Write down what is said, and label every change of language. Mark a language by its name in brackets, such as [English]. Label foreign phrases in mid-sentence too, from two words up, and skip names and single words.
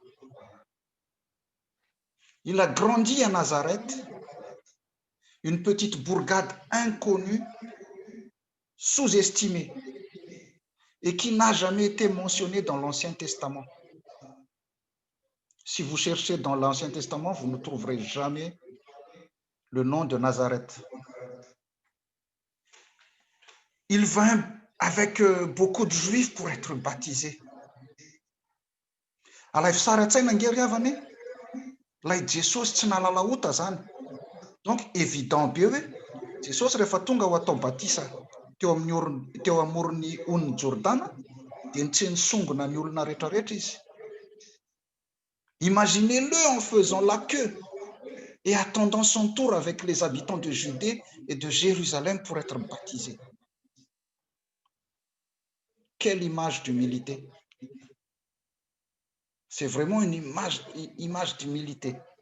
[French] Il a grandi à Nazareth, une petite bourgade inconnue, sous-estimée, et qui n'a jamais été mentionnée dans l'Ancien Testament. Si vous cherchez dans l'Ancien Testament, vous ne trouverez jamais le nom de Nazareth. Il vint avec beaucoup de Juifs pour être baptisés. [Malagasy] Alay fisaratsaina nge ry havany lay Jesosy tsy nalala ota zany. [French] Donc évident [Malagasy] be hoe Jesosy rehefa tonga ho atao batisa teo amoron'ny on'ny Jordana dia tsy nisongona ny olona rehetrarehetra izy. [French] Imaginez-le en faisant la queue et attendant son tour avec les habitants de Judée et de Jérusalem pour être baptisés. Quelle image d'humilité! C'est vraiment une image d'humilité.